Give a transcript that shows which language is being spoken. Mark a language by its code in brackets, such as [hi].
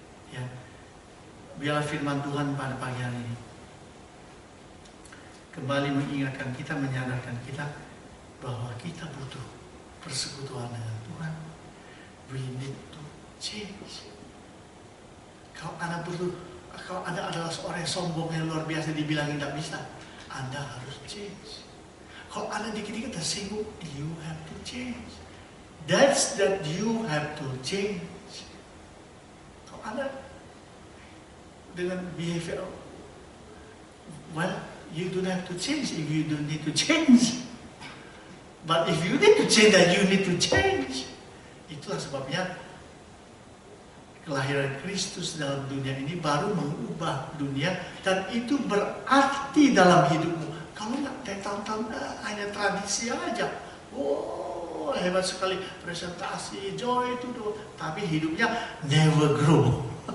[id] Ya, biarlah firman Tuhan pada pagi hari ini kembali mengingatkan kita, menyadarkan kita bahwa kita butuh persekutuan dengan Tuhan. [en] We need to change. [id] Kalau Anda adalah seorang yang sombong yang luar biasa, dibilang tidak bisa, Anda harus change. [en] Kalau Anda dikit-dikit tersinggung, you have to change. That's that you have to change. [id] Kalau Anda dengan behavior, [en] well, you don't have to change if you don't need to change. But if you need to change, then you need to change. [id] Itulah sebabnya kelahiran Kristus dalam dunia ini baru mengubah dunia, dan itu berarti dalam hidupmu. Kalau nggak dari tahun-tahun hanya tradisi aja, oh hebat sekali presentasi, joy itu doh, tapi hidupnya [en] never grow.